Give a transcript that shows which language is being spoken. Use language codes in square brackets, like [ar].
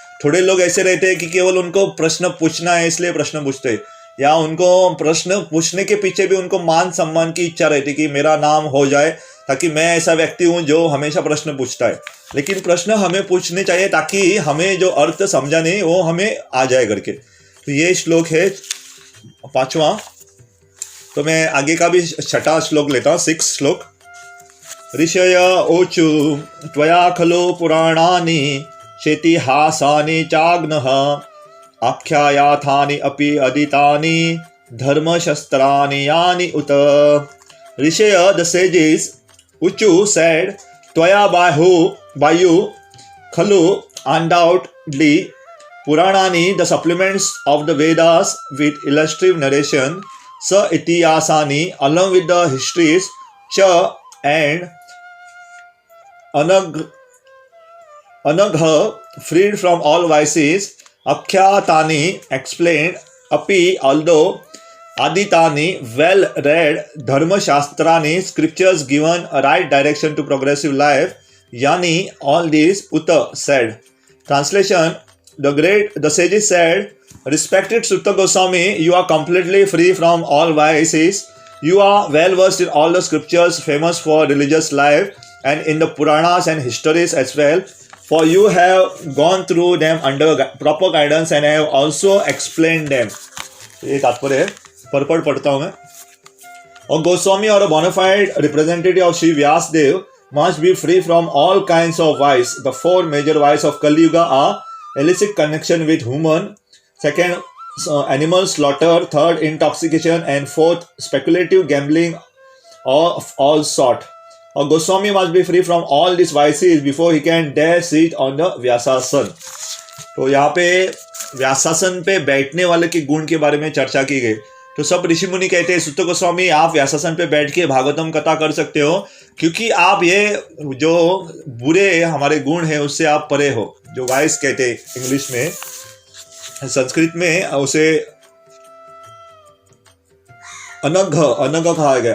[hi] थोड़े लोग ऐसे रहते हैं कि केवल उनको प्रश्न पूछना है इसलिए प्रश्न पूछते हैं, या उनको प्रश्न पूछने के पीछे भी उनको मान सम्मान की इच्छा रहती है कि मेरा नाम हो जाए ताकि मैं ऐसा व्यक्ति हूँ जो हमेशा प्रश्न पूछता है। लेकिन प्रश्न हमें पूछने चाहिए ताकि हमें जो अर्थ समझा नहीं वो हमें आ जाए करके। तो ये श्लोक है 5वां। तो मैं आगे का भी 6ठा श्लोक लेता हूँ, 6 श्लोक। [sa] ऋषय ओचु त्वया खलु पुराणानि शेतिहासानि चाग्नः आख्यायाथानि अपि अदितानि धर्मशस्त्राणि यानि उत। [en] ऋषय the sages Uchu said, Tvaya by you, Khalu, undoubtedly, Puranani, the supplements of the Vedas with illustrative narration, Sa Itiyasani, along with the histories, Cha and Anagha, freed from all vices, Akhyatani, explained, Api, although Aditani, well read, Dharma Shastrani, scriptures given a right direction to progressive life. Yani, all these, Uta said. Translation: the sages said, respected Sutta Goswami, you are completely free from all vices. You are well versed in all the scriptures famous for religious life and in the Puranas and histories as well. For you have gone through them under proper guidance and have also explained them. [hi] ये तात्पर्य है, purple पढ़ता हूँ मैं। [en] और गोस्वामी और bonafide representative of Shri Vyasadeva must be free from all kinds of vice. The 4 major vices of Kali Yuga are illicit connection with human, second, animal slaughter, third, intoxication, and fourth, speculative gambling of all sort. A Goswami must be free from all these vices before he can dare sit on the Vyasasana. [hi] तो यहाँ पे व्यासासन पे बैठने वाले के गुण के बारे में चर्चा की गई। तो सब ऋषि मुनि कहते हैं सुत्त गोस्वामी आप व्यासासन पे बैठ के भागवतम कथा कर सकते हो, क्योंकि आप ये जो बुरे हमारे गुण है उससे आप परे हो। जो वाइस कहते हैं इंग्लिश में, संस्कृत में उसे अनघ कहा गया।